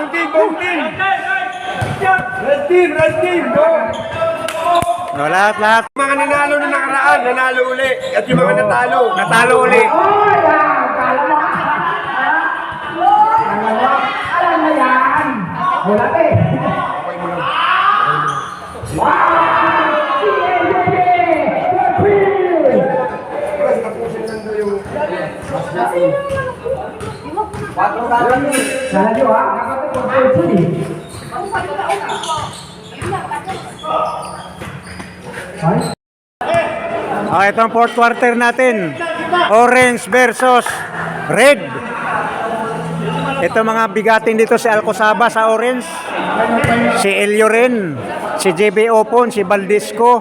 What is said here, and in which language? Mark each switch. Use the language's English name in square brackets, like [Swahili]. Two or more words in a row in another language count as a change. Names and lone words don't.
[English] Red team, go! [Filipino] No, lahat. Mga nanalo na nakaraan, nanalo uli. At yung mga natalo. Natalo uli. Oh, yan! Kala mo ka. Alam na yan. Wala eh. [Malay] Salah dia ah, kakak tu kontrol sini. [Filipino] Ito ang [English] fourth quarter [Filipino] natin. [English] Orange versus red. [Filipino] Ito mga bigatin dito si Alcosaba sa orange. Si Elio rin. Si JB Opon, si Valdisco.